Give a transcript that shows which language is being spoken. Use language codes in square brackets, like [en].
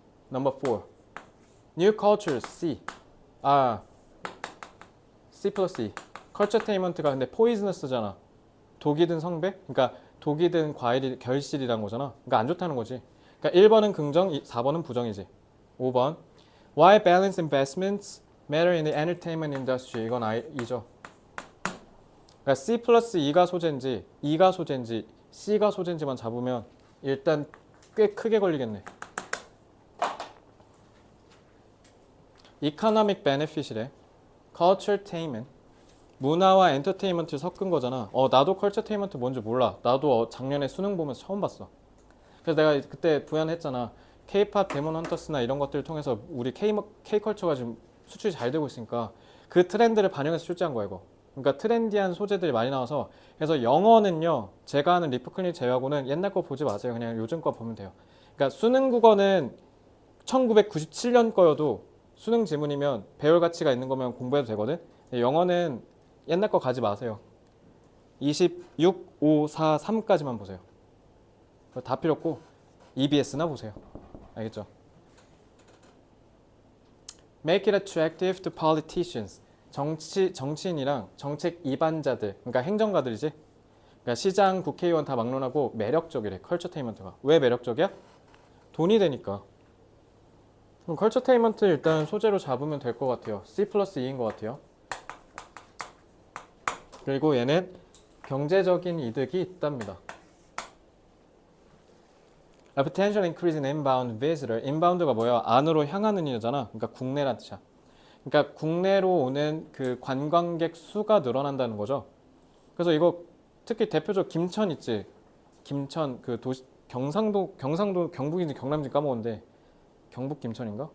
[en] Number 4. New cultures, C. [ko] C 플러스 E. 컬처테인먼트가 근데 포이즈너스잖아. 독이 든 성배? 그러니까 독이 든 과일이 결실이란 거잖아. 그러니까 안 좋다는 거지. 그러니까 1번은 긍정, 4번은 부정이지. 5번. [en] Why balanced investments matter in the entertainment industry? [ko] 이건 I죠. 그러니까 C 플러스 E가 소재인지 E가 소재인지 C가 소재인지만 잡으면 일단 꽤 크게 걸리겠네. [en] Economic benefit이래. Culturetainment. [ko] 문화와 엔터테인먼트 섞은 거잖아. 나도 컬처테인먼트 뭔지 몰라. 나도 작년에 수능 보면서 처음 봤어. 그래서 내가 그때 부연했잖아. K-팝 데몬 헌터스나 이런 것들을 통해서 우리 K-컬처가 지금 수출이 잘 되고 있으니까 그 트렌드를 반영해서 출제한 거야 이거. 그러니까 트렌디한 소재들이 많이 나와서 그래서 영어는요. 제가 하는 리프클린 제외하고는 옛날 거 보지 마세요. 그냥 요즘 거 보면 돼요. 그러니까 수능 국어는 1997년 거여도 수능 지문이면 배울 가치가 있는 거면 공부해도 되거든. 영어는 옛날 거 가지 마세요. 26, 5, 4, 3까지만 보세요. 다 필요 없고 EBS나 보세요. 알겠죠? [en] Make it attractive to politicians. [ko] 정치인이랑 정책 이반자들, 그러니까 행정가들이지. 그러니까 시장, 국회의원 다 막론하고 매력적이래. 컬처테인먼트가. 왜 매력적이야? 돈이 되니까. 그럼 컬처테인먼트 일단 소재로 잡으면 될 것 같아요. C 플러스 E인 것 같아요. 그리고 얘는 경제적인 이득이 있답니다. [en] A potential increase in inbound visitor. [ko] inbound가 뭐야? 안으로 향하는 이잖아. 그러니까 국내란 뜻이야. 그러니까 국내로 오는 그 관광객 수가 늘어난다는 거죠. 그래서 이거 특히 대표적 김천 있지. 김천 그 도시 경상도 경북인지 경남인지 까먹었는데 경북 김천인가?